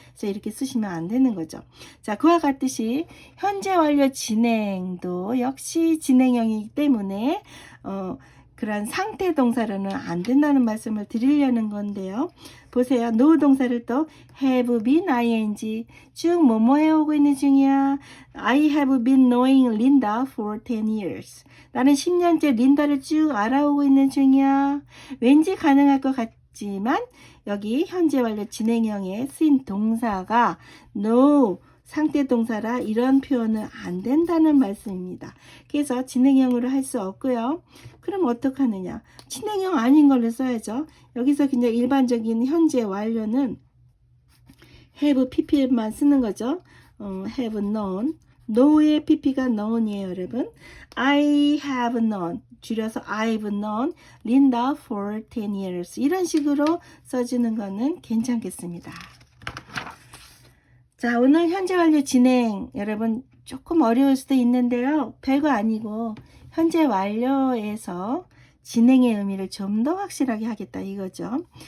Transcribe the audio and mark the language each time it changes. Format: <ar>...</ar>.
<ko>그래서 이렇게 쓰시면 안 되는 거죠. 자, 그와 같듯이 현재 완료 진행도 역시 진행형이기 때문에 그런 상태 동사로는 안 된다는 말씀을 드리려는 건데요. 보세요. know 동사를 또 have been ing, 쭉 뭐뭐 해오고 있는 중이야.</ko> <en>I have been knowing Linda for 10 years.</en> <ko>나는 10년째 린다를 쭉 알아오고 있는 중이야. 왠지 가능할 것 같지만 여기 현재 완료 진행형에 쓰인 동사가 know 상태 동사라 이런 표현은 안 된다는 말씀입니다. 그래서 진행형으로 할 수 없고요. 그럼 어떻게 하느냐? 진행형 아닌 걸로 써야죠. 여기서 그냥 일반적인 현재 완료는 have pp만 쓰는 거죠. have known, know의 pp가 known이에요, 여러분.</ko> <en>I have known,</en> <ko>줄여서</ko> <en>I've known Linda for 10 years.</en> <ko>이런 식으로 써주는 거는 괜찮겠습니다. 자, 오늘 현재 완료 진행, 여러분 조금 어려울 수도 있는데요. 별거 아니고 현재 완료에서 진행의 의미를 좀 더 확실하게 하겠다 이거죠.</ko>